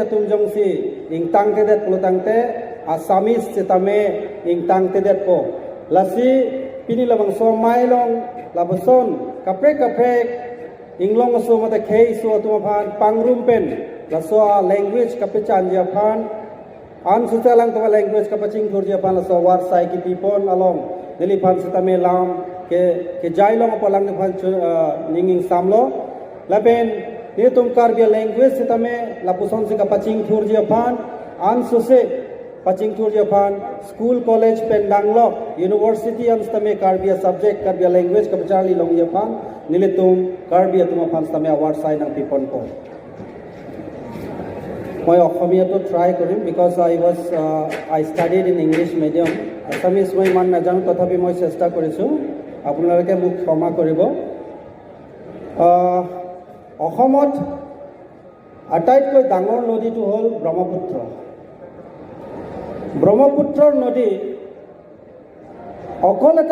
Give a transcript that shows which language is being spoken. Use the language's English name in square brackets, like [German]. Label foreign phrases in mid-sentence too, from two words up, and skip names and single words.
[Karbi] atum jongsi ingtang te det pulutangte Assamese setame ingtang te det po lasi pini labang so mailong labuson kapre inglong so mata khei so atum phan pangrum pen laso language kapechan ja phan an sutalang to language kapaching thurja pan so war sai ki pipon along nili phan sitame lam ke jailong apalang ne phan ninging samlo laben ni tum karbia language sitame lapuson se kapaching thurja pan an suse paching thurja pan [English] school college [Karbi] pendanglo university an sitame karbia subject karbia language kapachali long ya pan nili tum karbia tum phan sitame award sai nang pipon ko [Assamese] মই অসমীয়াটো ট্ৰাই কৰিম [English] because I studied in English medium Assamese [Assamese] মই ইমান নাজানো তথাপি মই চেষ্টা কৰিছোঁ আপোনালোকে মোক ক্ষমা কৰিব অসমত আটাইতকৈ ডাঙৰ নদীটো হ'ল ব্ৰহ্মপুত্ৰ নদী অকল এটা